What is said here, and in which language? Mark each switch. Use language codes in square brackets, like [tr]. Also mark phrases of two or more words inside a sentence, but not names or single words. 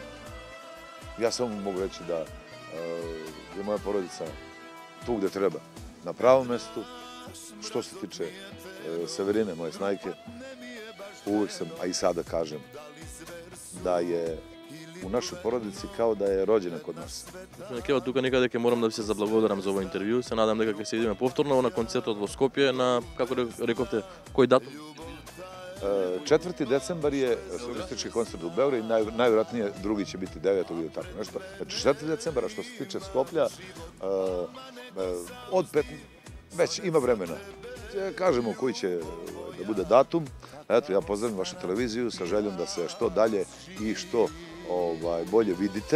[sr] Ja samo mogu reći da je moja porodica tu gde treba, na pravom mestu. Što se tiče Severine, moje snajke, uvek sam, a i sada kažem, da je u našoj porodici kao da je rođena kod nas. [mk] Господине Кева, тука некада ќе морам да ви се заблагодарам за овој интервју. Се надам дека ќе се видиме повторно на концертот во Скопје на, како рековте, кој датум? [sr] 4. decembar je solistički koncert u Beogradu i najvjerojatnije drugi će biti 9. ili tako nešto. Znači 4. decembara, što se tiče Skoplja, od 5. već ima vremena. Kažemo koji će da bude datum. Eto, ja pozdravim vašu televiziju sa željom da se što dalje i što bolje vidite.